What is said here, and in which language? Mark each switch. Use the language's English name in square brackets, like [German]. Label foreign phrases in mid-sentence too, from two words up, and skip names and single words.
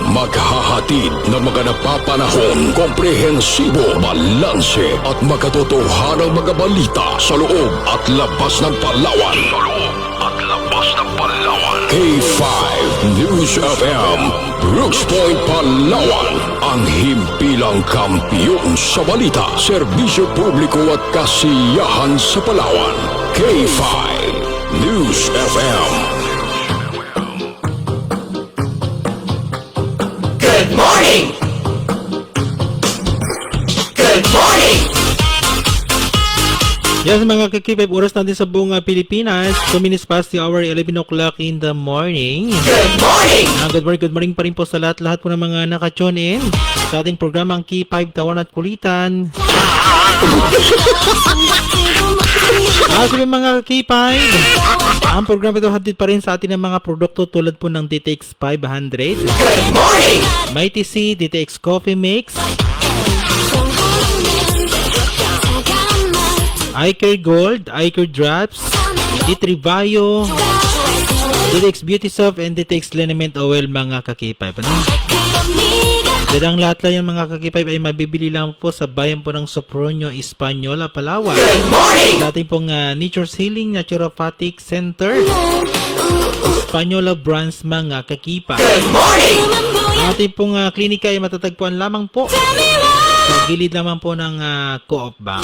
[Filipino] Maghahatid ng mga napapanahon, komprehensibo, balanse at makatotohanang mga balita sa loob at labas ng Palawan. K5 News FM, Brooks Point, Palawan. Ang himpilang kampiyon sa balita, serbisyo publiko at kasiyahan sa Palawan. K5 News FM. [English] Good morning! Good morning! Yes, [Filipino] mga kakipay, oras natin sa buong Pilipinas. [English] 2 minutes past the hour, 11 o'clock in the morning. Good morning! [Filipino] Good morning pa rin po sa lahat po ng mga naka-tune in sa ating programang K5 Tawan at Kulitan. Sabi mga K5, ang programa ito hatid pa rin sa atin ng mga produkto tulad po ng DTX 500, [English] Good morning! [Filipino] Mighty C, DTX Coffee Mix, iCare Gold, iCare Drops, D3 Bio, DTX Beauty Soap, and DTX Liniment Oil, mga kakipay. Dadang lahat lang yung mga kakipay ay mabibili lang po sa bayan po ng Sopronio, Española, Palawan. Dating pong Nature's Healing Naturopathic Center, Española branch, mga kakipay. Ang ating pong klinika ay matatagpuan lamang po sa gilid naman po ng Co-op Bank.